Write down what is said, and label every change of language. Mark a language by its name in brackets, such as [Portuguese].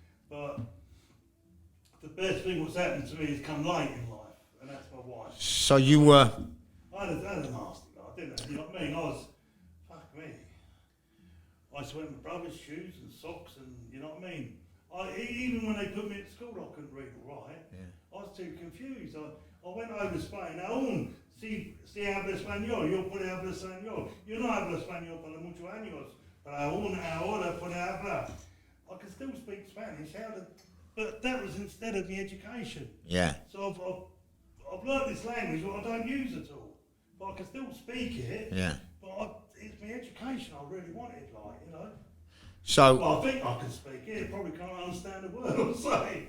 [English] But the best thing what's happened to me is come late in life, and that's my wife. So you were... I had a nasty life, didn't I? You know what I mean? Fuck me. I used to wear my brother's shoes and socks, and you know what I mean? Even when they put me at school, I couldn't read all right. Yeah. I was too confused. I went over to Spain. Now, [Spanish] si habla español, yo puedo hablar español. Yo no hablo español por muchos años, pero ahora puedo hablar. [English] I can still speak Spanish, but that was instead of the education. Yeah. So I've learnt this language, but I don't use it at all. But I can still speak it. Yeah. But it's my education I really wanted, like, you know. So... Well, I think I can speak it. Probably can't understand a word I'm saying.